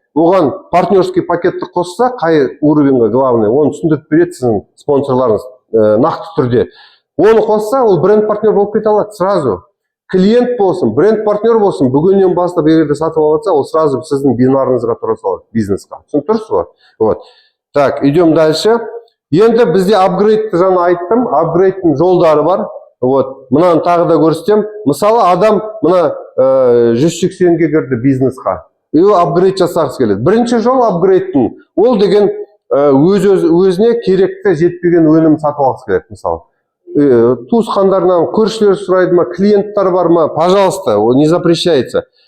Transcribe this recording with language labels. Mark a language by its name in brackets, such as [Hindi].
[Kazakh] Оған партнерский пакетті қосса, қай уровеньға главный, оны түсіндіріп береді сіздің спонсорларыңыз нақты түрде. Оны қосса, ол бренд партнер болып кете алады сразу. Клиент болсын, бренд партнер болсын, бүгіннен бастап егерде сатып алатса, ол сразу сіздің бинарыңызға тұра салады, бизнесқа. Түсініп тұрсыз ғой? [Russian] Вот. Так, идем дальше. [Kazakh] Енді бізде апгрейдті жаңа айттым, апгрейдтің жолдары бар. [Russian] Вот. [Kazakh] Мынаны тағы да көрсетем. Мысалы, адам мына 180-ге кірді бизнесқа. И ол апгрейд жасағысы келеді. Бірінші жол апгрейдтің. Ол деген өзіне керекті жетпеген өнім сатып алғысы келеді, мысалы. Туысқандарынан көршілер сұрайды ма, клиенттар бар ма, [Russian] пожалуйста, не запрещается.